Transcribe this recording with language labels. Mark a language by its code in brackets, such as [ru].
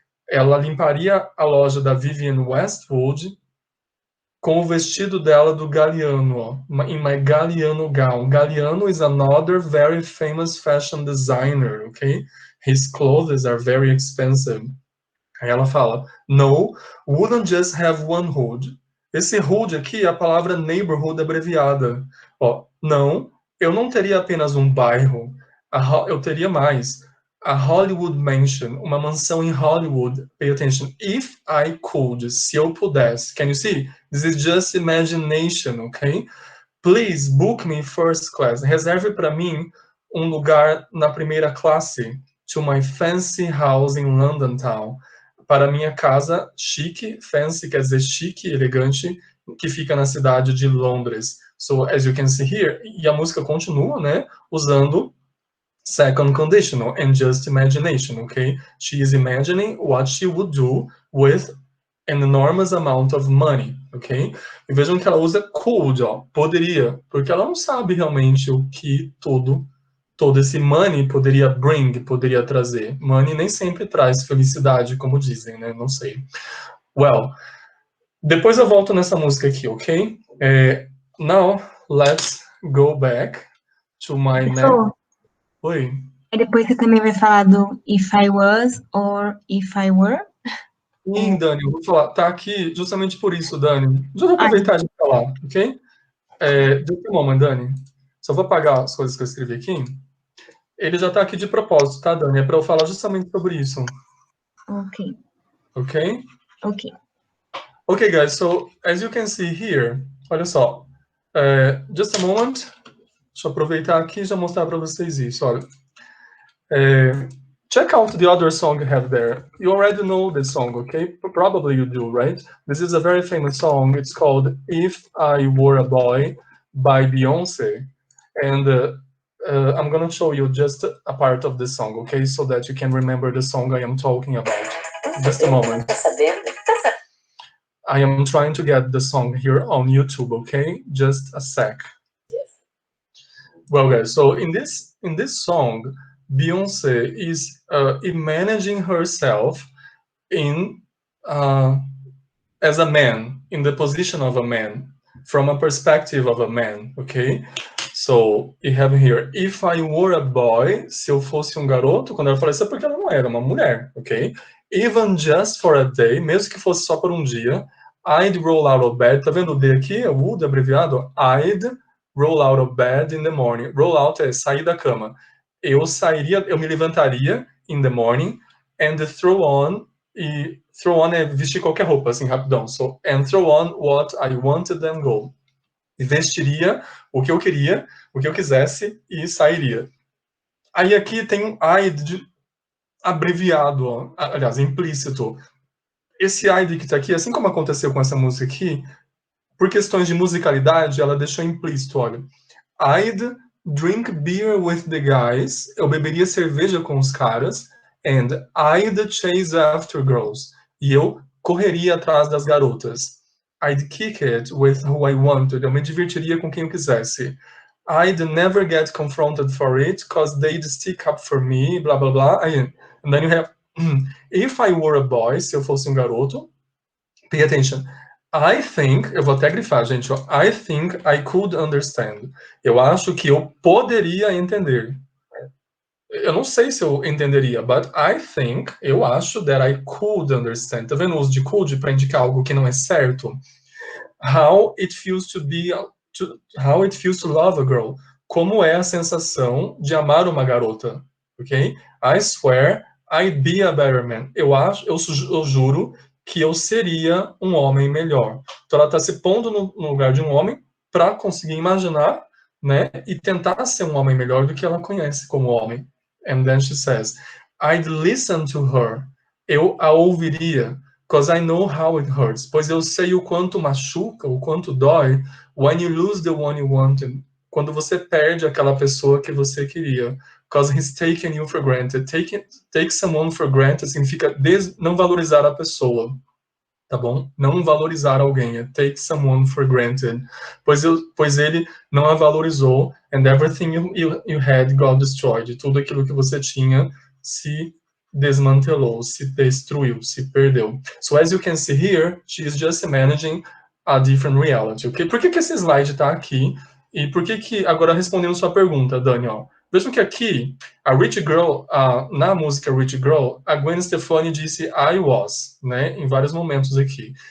[pt] Ela limparia a loja da Vivienne Westwood com o vestido dela do Galliano, ó, [en] in my Galliano gown. Galliano is another very famous fashion designer, okay? His clothes are very expensive. [pt] Aí ela fala, [en] no, wouldn't just have one hood. [pt] Esse hood aqui é a palavra neighborhood abreviada. Ó, não, eu não teria apenas um bairro, eu teria mais. [en] A Hollywood Mansion, [pt] uma mansão em Hollywood. [en] Pay attention. If I could, [pt] se eu pudesse. [en] Can you see? This is just imagination, okay? Please book me first class. [pt] Reserve para mim um lugar na primeira classe. [en] To my fancy house in London town. [pt] Para minha casa chique, fancy quer dizer chique, elegante, que fica na cidade de Londres. [en] So, as you can see here, [pt] e a música continua, né, usando [en] second conditional and just imagination, okay? She is imagining what she would do with an enormous amount of money, ok? [pt] E vejam que ela usa could, ó, poderia, porque ela não sabe realmente o que todo esse money poderia poderia trazer. Money nem sempre traz felicidade, como dizem, né? Não sei. Well, depois eu volto nessa música aqui, ok? [en] Now, let's go back to my next... [pt] Oi? E depois você também vai falar do [en] if I was or if I were? [pt] Sim, Dani, eu vou falar. Tá aqui justamente por isso, Dani. Já vou aproveitar de falar, ok? [en] Just a moment, Dani. [pt] Só vou apagar as coisas que eu escrevi aqui. Ele já tá aqui de propósito, tá, Dani? É para eu falar justamente sobre isso. Ok. Ok? Ok. [en] Ok, guys, so as you can see here, [pt] olha só. [en] Just a moment. [pt] Deixa eu aproveitar aqui e já mostrar para vocês isso, olha. [en] Check out the other song I have there. You already know this song, okay? Probably you do, right? This is a very famous song. It's called If I Were a Boy by Beyoncé. And I'm going to show you just a part of the song, okay? So that you can remember the song I am talking about. Just a moment. I am trying to get the song here on YouTube, okay? Just a sec. Well, guys, so in this song, Beyoncé is imagining herself in as a man, in the position of a man, from a perspective of a man, okay? So, you have here, if I were a boy, [pt] se eu fosse garoto, quando ela fala isso é porque ela não era uma mulher, ok? [en] Even just for a day, [pt] mesmo que fosse só por dia, [en] I'd roll out of bed, [pt] tá vendo o D aqui, o would abreviado? [en] I'd roll out of bed in the morning. [pt] Roll out é sair da cama. Eu me levantaria [en] in the morning and throw on, [pt] e throw on é vestir qualquer roupa, assim, rapidão. [en] So, and throw on what I wanted and go. [pt] E vestiria o que eu queria, o que eu quisesse e sairia. Aí aqui tem um I'd abreviado, ó, aliás, implícito. Esse I'd que está aqui, assim como aconteceu com essa música aqui, por questões de musicalidade, ela deixou implícito, olha. [en] I'd drink beer with the guys, [pt] eu beberia cerveja com os caras, [en] and I'd chase after girls, [pt] e eu correria atrás das garotas. [en] I'd kick it with who I wanted, [pt] eu me divertiria com quem eu quisesse. [en] I'd never get confronted for it, because they'd stick up for me, blá blá blá. And then you have, if I were a boy, [pt] se eu fosse garoto, [en] pay attention. I think, [pt] eu vou até grifar, gente, ó, [en] I think I could understand. [pt] Eu acho que eu poderia entender. Eu não sei se eu entenderia, [en] but I think, [pt] eu acho [en] that I could understand. [pt] Tá vendo o uso de could para indicar algo que não é certo? [en] How it feels to love a girl. [pt] Como é a sensação de amar uma garota, ok? [en] I swear I'd be a better man. [pt] Eu juro que eu seria um homem melhor. Então ela está se pondo no lugar de um homem para conseguir imaginar, né, e tentar ser um homem melhor do que ela conhece como homem. [en] And then she says, I'd listen to her. [pt] Eu a ouviria, [en] because I know how it hurts. [pt] Pois eu sei o quanto machuca, o quanto dói, [en] when you lose the one you wanted. [pt] quando você perde aquela pessoa que você queria. [en] Because he's taken you for granted. Take someone for granted [pt] significa não valorizar a pessoa. Tá bom? Não valorizar alguém. [en] Take someone for granted. [pt] Pois ele não a valorizou, [en] and everything you had got destroyed. [pt] Tudo aquilo que você tinha se desmantelou, se destruiu, se perdeu. [en] So as you can see here, she is just managing a different reality. Okay? [pt] Por que esse slide está aqui? E por que agora respondendo sua pergunta, Dani, ó. Vejam que aqui, a Rich Girl, na música Rich Girl, a Gwen Stefani disse I was, né, em vários momentos aqui.